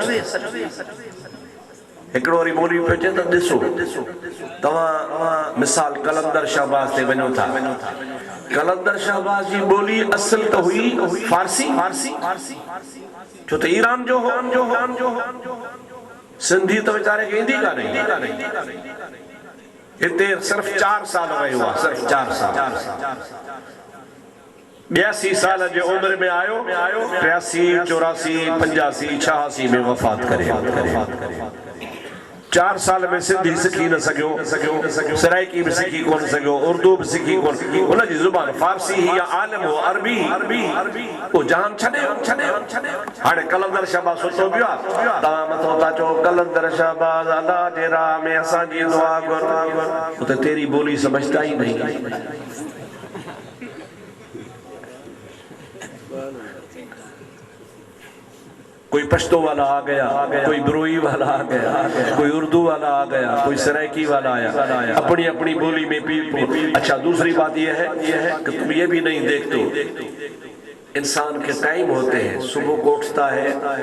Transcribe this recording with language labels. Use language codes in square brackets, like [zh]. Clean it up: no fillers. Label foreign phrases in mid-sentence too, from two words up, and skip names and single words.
[sd] हिकिड़ो वरी मौलवी पियो चए त ॾिसो तव्हां मिसाल कलंदर शहबाज़ ते वञो था कलंदर शहबाज़ जी ॿोली असल त हुई फारसी छो त ईरान जो सिंधी त वीचारे खे ईंदी कान्हे इतने सिर्फ 4 साल रहियो आहे सिर्फ 4 साल 82 साल जे उम्र में आयो 83 84 85 86 में वफ़ात करे 4 साल में सिंधी सिखी न सघियो सराइकी भी सिखी कोन सघियो उर्दू भी सिखी कोन हुन जी ज़ुबान फारसी ही या आलिम हो अरबी वो जान छॾे हाणे कलंदर शहबाज़ सोचो पियो तव्हां मथो था चओ कलंदर शहबाज़ अल्लाह जे राह में असांजी दुआ घुर तो [ur] تیری بولی سمجھتا ہی نہیں کوئی پشتو والا آ گیا کوئی بروہی والا آ گیا کوئی اردو والا آ گیا کوئی سرائیکی والا آیا اپنی اپنی بولی میں پی اچھا دوسری بات یہ ہے کہ تم یہ بھی نہیں دیکھتے انسان کے ٹائم ہوتے ہیں صبح کو اٹھتا ہے